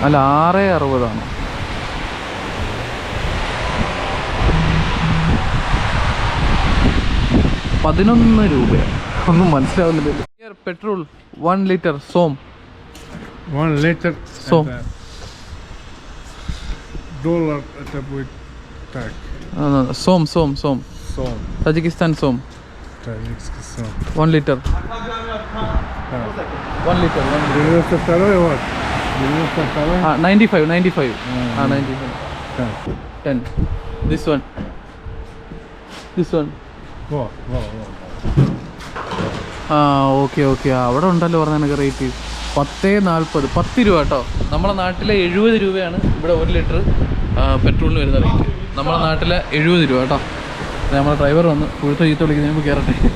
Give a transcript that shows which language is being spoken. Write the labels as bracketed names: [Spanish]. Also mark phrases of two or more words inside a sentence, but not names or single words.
[Malayalam] അല്ല 6.60 11 രൂപയാണ്. ഒന്നും മനസ്സിലാവുന്നില്ല. പെട്രോൾ 1 ലിറ്റർ സോം [English] 1 liter Som. [Russian] dollar это будет так. [Malayalam] സോം Som. തജിക്കിസ്ഥാൻ സോം [Russian] Таджикский сом. [Malayalam] 1 ലിറ്റർ 1 ലിറ്റർ [Russian] 92 вот. 92. 95 95 Так. [English] 10 this one [Russian] Вот. [Malayalam] ഓക്കെ അവിടെ ഉണ്ടല്ലോ പറഞ്ഞ എനിക്ക് റേറ്റ് 10.40 10 രൂപ കേട്ടോ. നമ്മളെ നാട്ടിലെ 70 രൂപയാണ് ഇവിടെ 1 ലിറ്റർ പെട്രോളിന് വരുന്ന റേറ്റ്. നമ്മളെ നാട്ടിലെ 70 രൂപ കേട്ടോ. നമ്മളെ ഡ്രൈവർ വന്ന് പുഴുത്ത ചീത്ത വിളിക്കുന്ന നമുക്ക് കയറട്ടെ.